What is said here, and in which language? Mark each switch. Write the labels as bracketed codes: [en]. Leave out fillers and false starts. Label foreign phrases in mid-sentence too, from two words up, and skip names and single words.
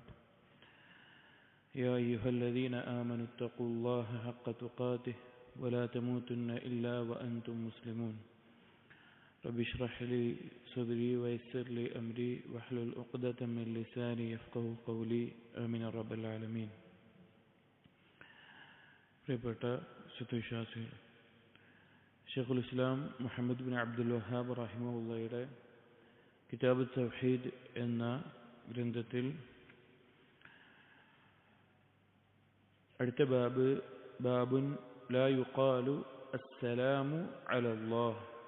[ar] يا أيها الذين آمنوا اتقوا الله حق تقاته ولا تموتن إلا وأنتم مسلمون. رب اشرح لي صدري ويسر لي أمري واحلل عقدة من لساني يفقهوا قولي. آمين رب العالمين. [ml] പ്രിയപ്പെട്ട സത്യവിശ്വാസികൾ, ഷെയ്ഖുൽ ഇസ്ലാം മുഹമ്മദ് ബിൻ അബ്ദുൽ വഹാബ് റഹിമഹുള്ളയുടെ കിതാബ് തൗഹീദ് എന്ന ഗ്രന്ഥത്തിൽ അടുത്ത [ar] باب لا يقال السلام على الله.